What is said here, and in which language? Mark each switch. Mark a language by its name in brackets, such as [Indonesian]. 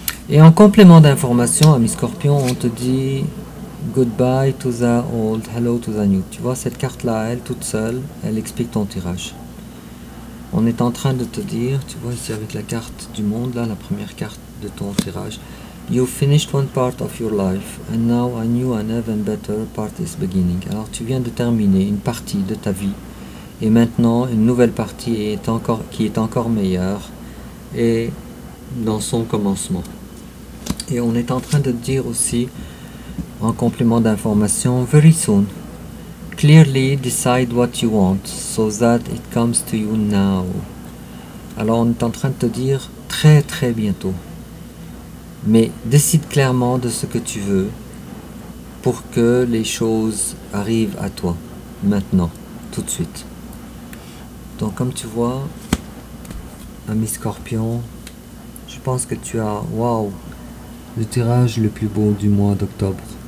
[French] Et en complément d'information, ami Scorpion, on te dit [English] goodbye to the old, hello to the new. [French] Tu vois, cette carte-là, elle toute seule, elle explique ton tirage. On est en train de te dire, tu vois ici avec la carte du monde, là, la première carte de ton tirage. [English] You finished one part of your life, and now a new and even better part is beginning. [French] Alors tu viens de terminer une partie de ta vie, et maintenant une nouvelle partie qui est encore meilleure, et dans son commencement. Et on est en train de te dire aussi, en complément d'information, [English] very soon. Clearly decide what you want, so that it comes to you now. [French] Alors on est en train de te dire très très bientôt. Mais décide clairement de ce que tu veux pour que les choses arrivent à toi, maintenant, tout de suite. Donc comme tu vois, ami Scorpion, je pense que tu as, waouh, le tirage le plus beau du mois d'octobre.